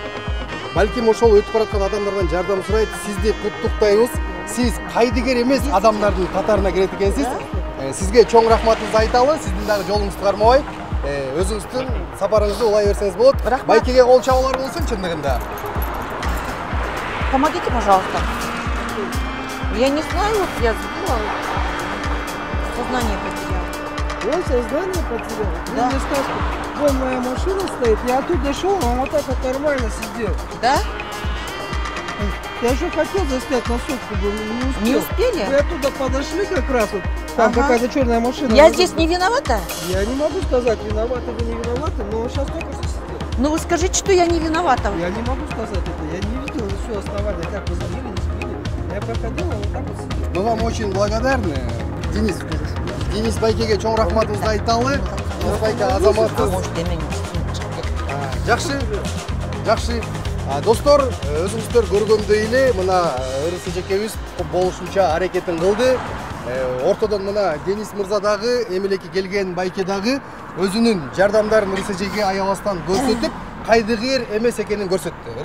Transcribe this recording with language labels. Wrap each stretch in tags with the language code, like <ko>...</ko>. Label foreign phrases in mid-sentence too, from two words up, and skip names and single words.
<ky>Балким ошол өтүп бараткан адамдардан жардам сурайт. Сизди куттуктайбыз. Сиз кайдыгер эмес адамдардын катарына кирет экенсиз. Сизге чоң рахматыбызды айталы. Сиздин дагы жолуңузду кармабай, өзүңүздүн сапарыңызды улай берсеңиз болот. Байкеге кол чабуулар болсун чындыгында.</ky> <ru>Помогите, пожалуйста. Я не знаю, вот я забыла. Сознание потеряла. Он сознание потерял. Да. Мне сказку. Вон моя машина стоит, я оттуда шел, он вот так вот нормально сидел. Да? Я еще хотел заснять на сотку, не успел. Не успели? Вы оттуда подошли как раз вот, там Ага. какая-то черная машина. Я здесь не виновата? Я не могу сказать, виноваты вы не виноваты, но сейчас только что сидел. Ну вы скажите, что я не виновата. Я не могу сказать это, я не видел все основания, как вы сбили, не сбили. Я проходил, он вот так вот сидел. Мы вам очень благодарны.</ru> <ky>Денис Байкеге чоң рахматыбызды айталы. Денис Байке азаматыбыз. Может, демеңіз. Жакшы. Достор, өзүңүздөр көргөндөй эле мына РСЖКбиз болушунча аракетин кылды. Ортодон мына Денис мырза дагы, эмелеки келген Байке дагы өзүнүн жардамдарын РСЖКге аябастан көрсөтүп, кайдыгер эмес экенин көрсөттү.</ky>